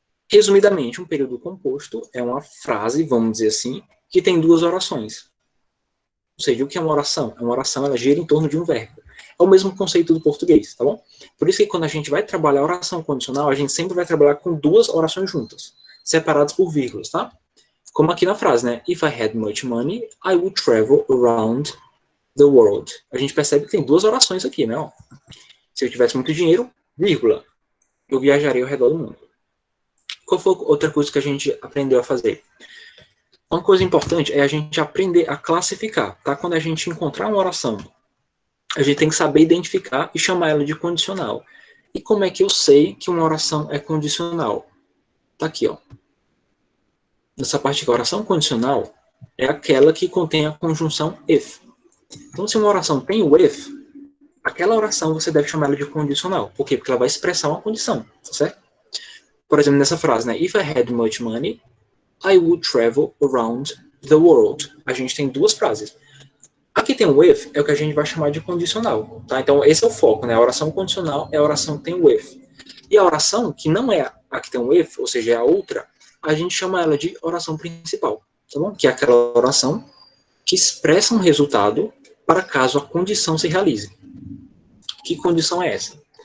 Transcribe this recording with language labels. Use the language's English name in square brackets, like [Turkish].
[Portuguese] Resumidamente, um período composto é uma frase, vamos dizer assim, que tem duas orações. Ou seja, o que é uma oração? Uma oração, ela gira em torno de um verbo. É o mesmo conceito do português, tá bom? Por isso que quando a gente vai trabalhar a oração condicional, a gente sempre vai trabalhar com duas orações juntas, separadas por vírgulas, tá? Como aqui na frase, né? [English] If I had much money, I would travel around the world. [Portuguese] A gente percebe que tem duas orações aqui, né? Ó. Se eu tivesse muito dinheiro, vírgula, eu viajaria ao redor do mundo. Qual foi outra coisa que a gente aprendeu a fazer? Uma coisa importante é a gente aprender a classificar, tá? Quando a gente encontrar uma oração, a gente tem que saber identificar e chamar ela de condicional. E como é que eu sei que uma oração é condicional? Tá aqui, ó. Nessa parte aqui, a oração condicional é aquela que contém a conjunção if. Então, se uma oração tem o if, aquela oração você deve chamar ela de condicional. Por quê? Porque ela vai expressar uma condição, tá certo? Por exemplo, nessa frase, né? [English] If I had much money, I would travel around the world. [Portuguese] A gente tem duas frases. Aqui tem o if, é o que a gente vai chamar de condicional, tá? Então, esse é o foco, né? A oração condicional é a oração que tem o if. E a oração que não é a que tem o if, ou seja, é a outra, a gente chama ela de oração principal, tá bom? Que é aquela oração que expressa um resultado para caso a condição se realize. Que condição é essa?